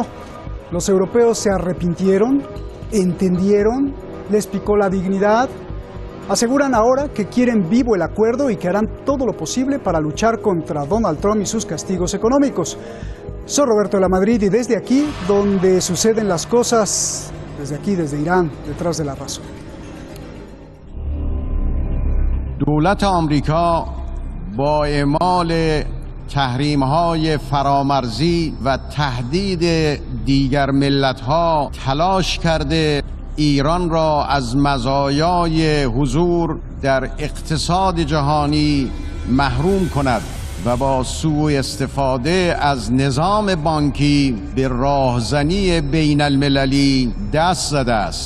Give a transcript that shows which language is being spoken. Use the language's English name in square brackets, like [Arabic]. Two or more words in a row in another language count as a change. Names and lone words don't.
[Spanish] Los europeos se arrepintieron, entendieron, les picó la dignidad. Aseguran ahora que quieren vivo el acuerdo y que harán todo lo posible para luchar contra Donald Trump y sus castigos económicos. Soy Roberto de la Madrid y desde aquí, donde suceden las cosas, desde aquí, desde Irán, detrás de la razón. [Persian] دولت آمریکا با اعمال تحریم‌های فرامرزی و تهدید دیگر ملت‌ها تلاش کرده ایران را از مزایای حضور در اقتصاد جهانی محروم کند و با سوء استفاده از نظام بانکی به راهزنی بین المللی دست زده است.